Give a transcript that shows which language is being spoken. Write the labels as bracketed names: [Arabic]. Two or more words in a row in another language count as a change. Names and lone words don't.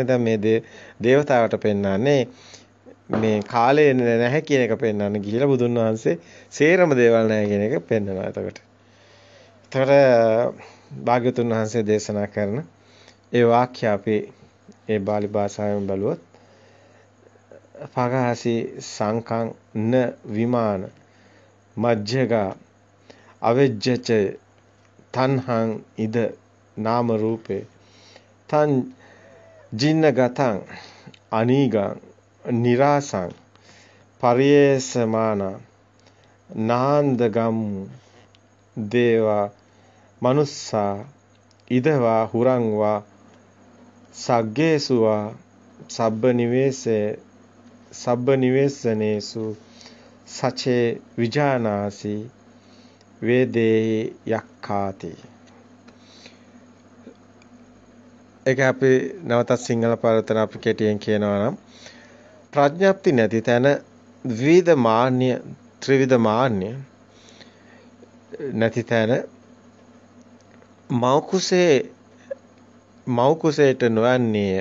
[Sinhala] දැන් මේ දේවතාවට පෙන්වන්නේ මේ කාලය නැහැ කියන එක පෙන්වන්න ගිහිලා බුදුන් වහන්සේ සේරම දේවල් නැහැ කියන එක පෙන්වනවා. එතකොට භාග්‍යවතුන් වහන්සේ දේශනා කරන ඒ වාක්‍ය අපි ඒ බාලි භාෂාවෙන් බලුවොත් [Pali] පගහසි සංකං න විමාන මජ්ජගා අවෙජ්ජච තණ්හං ඉද නාම රූපේ තං ජින්නගතං අනීගං නිරාසං පරියේසමාන නාන්දගම් දේවා මනුස්සා ඉදවා හුරංවා සග්ගේසුවා සබ්බ නිවේසනේසු සචේ විජානාසි වේදේ යක්ඛාති. [Sinhala] ඒක අපි නැවතත් සිංහල පරිවර්තන අපි කෙටියෙන් කියනවා නම් ප්‍රඥප්ති නැති තැන ද්විවිධ මාන්‍ය ත්‍රිවිධ මාන්‍ය නැති තැන මව් කුසේට නොයන්නේය.